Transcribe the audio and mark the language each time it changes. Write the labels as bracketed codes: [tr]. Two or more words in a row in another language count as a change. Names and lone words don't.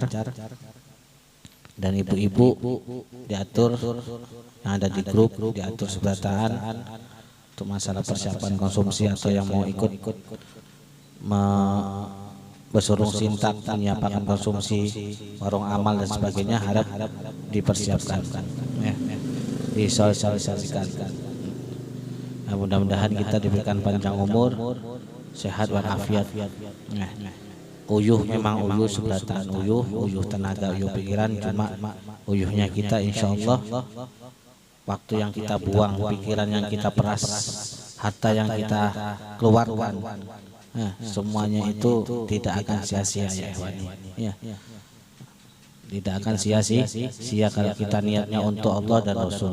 [id] Dan ibu-ibu diatur yang ada di grup, diatur sebelahan untuk masalah persiapan konsumsi atau yang mau ikut bersurung sintak menyiapkan konsumsi, warung amal dan sebagainya, harap dipersiapkan, ya, disosialisasikan. Nah, mudah-mudahan kita diberikan panjang umur, sehat walafiat. [bjn] Nah, uyuh memang uyuh sebelahan, uyuh tenaga, uyuh pikiran, cuma uyuhnya kita [ar] insya Allah [bjn] waktu yang kita buang, pikiran yang kita peras, harta yang kita keluarkan, nah, semuanya itu tidak akan sia-sia, ya, ya. [id] Tidak akan sia-sia kalau kita niatnya untuk Allah dan Rasul.